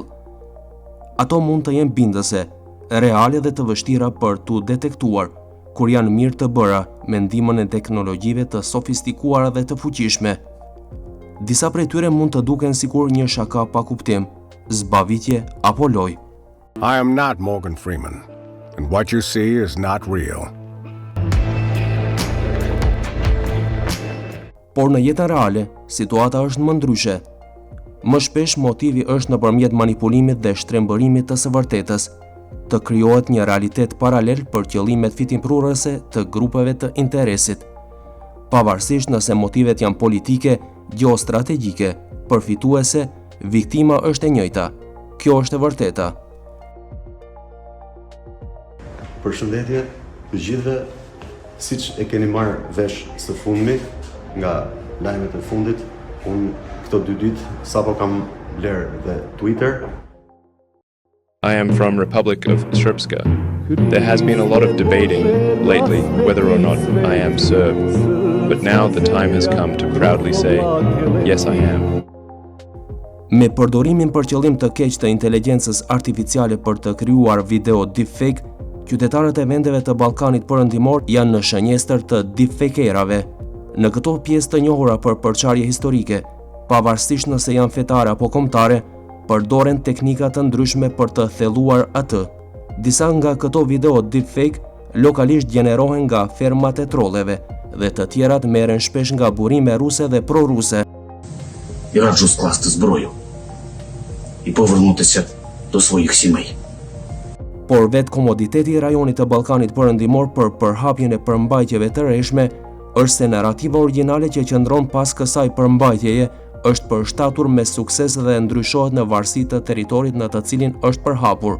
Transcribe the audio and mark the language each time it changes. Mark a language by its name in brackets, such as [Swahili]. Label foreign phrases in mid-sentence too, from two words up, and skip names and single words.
[Albanian] Ato mund të jenë bindëse, reale dhe të vështira për t'u detektuar, kur janë mirë të bëra me ndihmën e teknologjive të sofistikuara dhe të fuqishme. Disa prej tyre mund të duken sikur një shaka pa kuptim, zbavitje apo lojë. [English] I am not Morgan Freeman, and what you see is not real. [Albanian] Por në jetën reale, situata është më ndryshe. Më shpesh motivi është nëpërmjet manipulimit dhe shtrembërimit të së vërtetës, të krijohet një realitet paralel për qëllimet fitimprurëse të grupeve të interesit. Pavarësisht nëse motivet janë politike, geostrategjike, përfituese, viktima është e njëjta. Kjo është e vërteta. Përshëndetje të gjithëve, siç e keni marrë vesh së fundmi nga lajmet e fundit, unë këto 2 ditë sapo kam blerë dhe Twitter. [English] I am from Republic of Srpska. There has been a lot of debating lately whether or not I am Serb, but now the time has come to proudly say, yes I am. [Albanian] Me përdorimin për qëllim të keq të inteligjencës artificiale për të krijuar video deepfake, qytetarët e vendeve të Ballkanit Perëndimor janë në shënjestër të deepfakerave. Në këto pjesë të njohura për përçarje historike, pavarësisht nëse janë fetare apo kombëtare, përdoren teknika të ndryshme për të thelluar atë. Disa nga këto video deepfake lokalisht gjenerohen nga fermat e trolleve dhe të tjerat merren shpesh nga burime ruse dhe proruse. [Ukrainian] І раджу скласти зброю і повернутися до своїх сімей. [Albanian] Por vetë komoditeti i rajonit të Ballkanit Perëndimor për përhapjen e përmbajtjeve të rreshme është se narrativa origjinale që qëndron pas kësaj përmbajtjeje është përshtatur me sukses dhe ndryshohet në varësi të territorit në të cilin është përhapur.